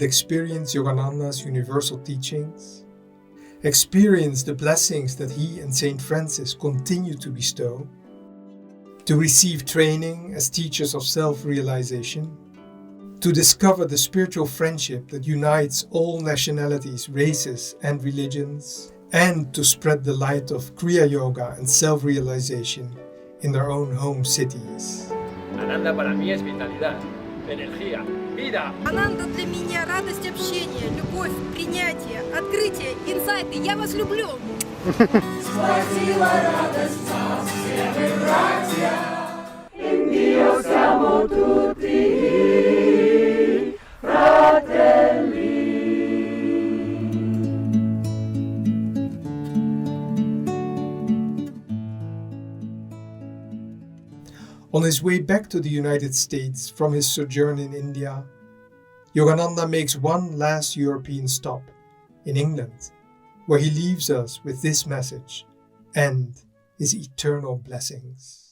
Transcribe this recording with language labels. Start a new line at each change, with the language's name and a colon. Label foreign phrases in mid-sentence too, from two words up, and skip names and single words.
English: experience Yogananda's universal teachings, experience the blessings that he and Saint Francis continue to bestow, to receive training as teachers of self-realization, to discover the spiritual friendship that unites all nationalities, races, and religions, and to spread the light of Kriya Yoga and self-realization in their own home cities.
Spanish: Ananda para mí es vitalidad, energía, vida.
Russian: Ananda для меня радость общения, любовь, принятие, открытие, инсайты. Я вас люблю! Схватила радость нас, все мы братья,
Italian: in Dio siamo tutti fratelli.
English: On his way back to the United States from his sojourn in India, Yogananda makes one last European stop in England, where he leaves us with this message and his eternal blessings.